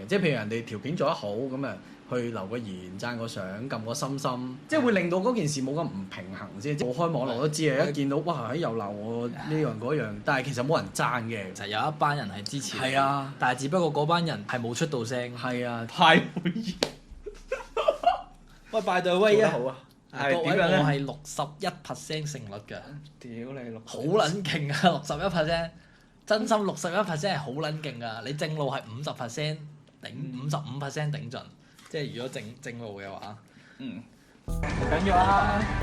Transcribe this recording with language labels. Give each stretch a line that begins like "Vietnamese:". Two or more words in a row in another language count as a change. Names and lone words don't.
Cantonese: 即係譬如人哋條片做得好咁啊，去留個言、讚個相、撳個心心，即係會令到嗰件事冇咁唔平衡先。我開網絡都知啊，一見到哇又鬧我呢樣嗰樣，但係其實冇人讚嘅。就有一班人係支持你，係啊，但係只不過嗰班人係冇出到聲。係啊，太會意。喂 ，
English: by the way
Cantonese: 啊，好啊，各位點樣咧？我係61%勝率㗎，屌你六，好撚勁啊！61%，真心61%係好撚勁㗎。你正路係50%頂55%頂盡，即係如果正路嘅話，嗯，唔緊要啊。